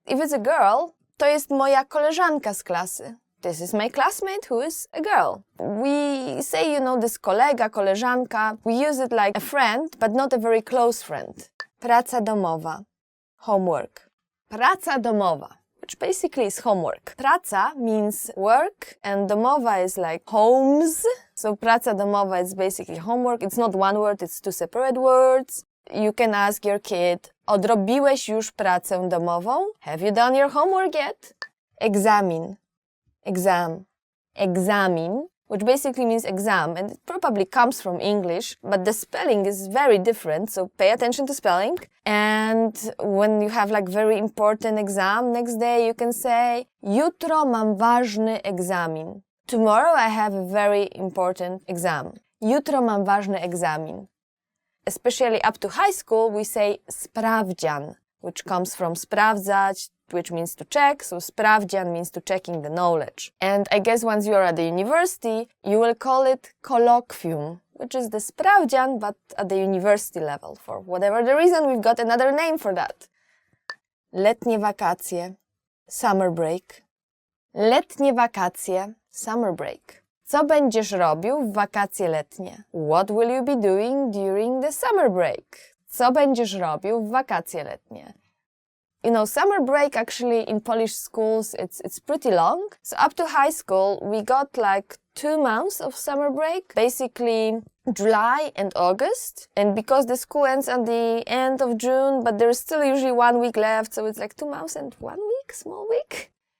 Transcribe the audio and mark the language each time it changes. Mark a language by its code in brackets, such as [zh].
[en] If it's a girl, [pl] to jest moja koleżanka z klasy. [en] This is my classmate who is a girl. We say, this kolega, koleżanka. We use it like a friend, but not a very close friend. Praca domowa. Homework. Praca domowa, which basically is homework. Praca means work and domowa is like homes. So praca domowa is basically homework. It's not one word, it's 2 separate words. You can ask your kid, [pl] odrobiłeś już pracę domową? [en] Have you done your homework yet? Egzamin. Exam. Egzamin, which basically means exam, and it probably comes from English, but the spelling is very different, so pay attention to spelling. And when you have very important exam next day, you can say, [pl] jutro mam ważny egzamin. [en] Tomorrow I have a very important exam. [pl] Jutro mam ważny egzamin. [en] Especially up to high school, we say sprawdzian, which comes from sprawdzać, which means to check, so sprawdzian means to checking the knowledge. And I guess once you're at the university, you will call it colloquium, which is the sprawdzian, but at the university level. For whatever the reason, we've got another name for that. [pl] Letnie wakacje, [en] summer break. Letnie wakacje, summer break. [pl] Co będziesz robił w wakacje letnie? [en] What will you be doing during the summer break? [pl] Co będziesz robił w wakacje letnie? [en] You know, summer break actually in Polish schools, it's pretty long. So up to high school, we got like 2 months of summer break, basically July and August. And because the school ends at the end of June, but there's still usually 1 week left, so it's like 2 months and 1 week, small week.